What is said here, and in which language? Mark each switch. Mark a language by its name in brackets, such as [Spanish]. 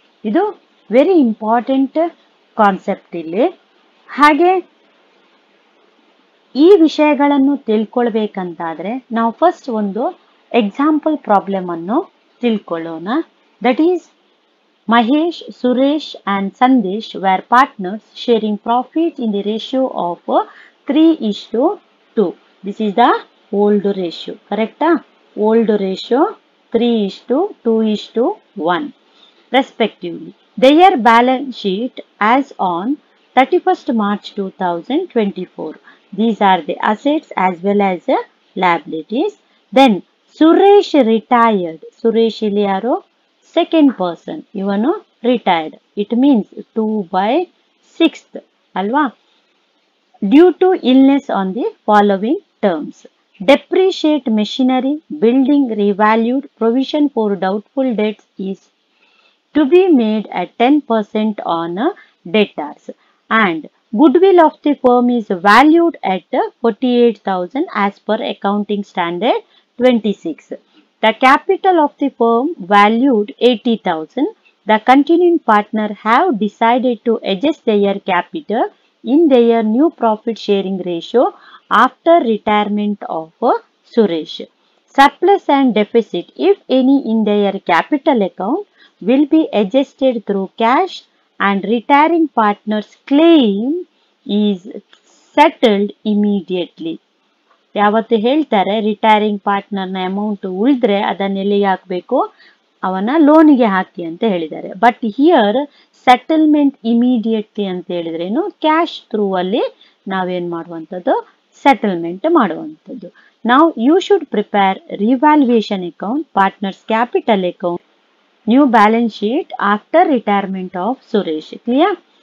[Kannada] ಇದು very important concept ಇಲ್ಲಿ. ಹಾಗೆ ಈ ವಿಷಯಗಳನ್ನು ತಿಳ್ಕೊಳ್ಬೇಕಂತಾದ್ರೆ ನಾವು ಫಸ್ಟ್ ಒಂದು ಎಕ್ಸಾಂಪಲ್ ಪ್ರಾಬ್ಲಮ್ ಅನ್ನು ತಿಳ್ಕೊಳ್ಳೋಣ. [English] That is Mahesh, Suresh and Sandesh were partners sharing profit in the ratio of 3:2. This is the old ratio, correct? Old ratio 3:2:1 respectively. Their balance sheet as on 31st March 2024. These are the assets as well as liabilities. Then Suresh retired. [Kannada] Suresh ಇಲ್ಲಿ ಯಾರು? [English] Second person. [Kannada] ಇವನು retired. [English] It means 2/6 ಅಲ್ವಾ? Due to illness on the following terms. Depreciate machinery, building revalued, provision for doubtful debts is to be made at 10% on debtors, and goodwill of the firm is valued at 48,000 as per accounting standard 26. The capital of the firm valued 80,000. The continuing partner have decided to adjust their capital in their new profit sharing ratio after retirement of Suresh. Surplus and deficit, if any, in their capital account will be adjusted through cash, and retiring partner's claim is settled immediately. [Kannada] ಯಾವತ್ತು ಹೇಳ್ತಾರೆ retiring ಪಾರ್ಟ್ನರ್ನ amount ಉಳಿದ್ರೆ ಅದನ್ನ ಎಲ್ಲಿಗೆ ಹಾಕಬೇಕು? ಅವನ ಲೋನಿಗೆ ಹಾಕಿ ಅಂತ ಹೇಳಿದ್ದಾರೆ. [English] but here settlement immediately [Kannada] ಅಂತ ಹೇಳಿದ್ರೇನು, ಕ್ಯಾಶ್ ಥ್ರೂ ಅಲ್ಲಿ ನಾವೇನ್ ಮಾಡುವಂಥದ್ದು? ಸೆಟಲ್ಮೆಂಟ್ ಮಾಡುವಂಥದ್ದು. ನಾವು [English] You should prepare revaluation account, partners capital account, new balance sheet after retirement of Suresh. Clear?